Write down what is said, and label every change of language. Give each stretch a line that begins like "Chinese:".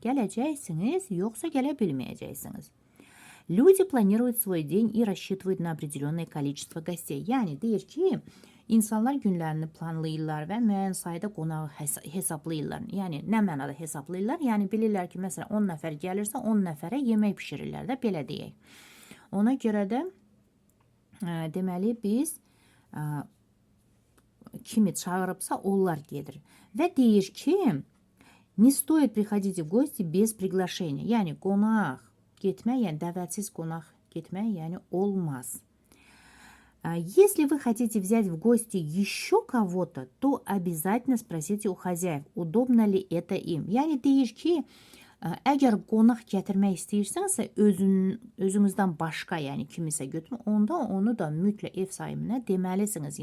Azerbaijani: Gələcəksiniz, yoxsa gələ bilməyəcəksiniz.
Russian: Люди планируют свой день и рассчитывают на определенное количество гостей.
Azerbaijani: Yəni deyir ki, İnsanlar günlərini planlayırlar və müəyyən sayda qonağı hesablayırlar. Yəni, nə mənada hesablayırlar? Yəni, bilirlər ki, məsələn, 10 nəfər gəlirsə, 10 nəfərə yemək pişirirlər də, belə deyək. Ona görə də, deməli, biz kimi çağırıbsa, onlar gedir. Və deyir ki,
Russian: не стоит приходить в гости без приглашения.
Azerbaijani: Yəni, qonaq getmək, yəni dəvətsiz qonaq getmək, yəni olmaz.
Russian: Если вы хотите взять в гости еще кого-то, то обязательно спросите у хозяев, удобно ли это им.
Azerbaijani: Yəni deyir ki, əgər qonaq gətirmək istəyirsənsə, özünüzdən başqa, yəni kimisə götürün, onda onu da mütləq ev sahibinə deməlisiniz.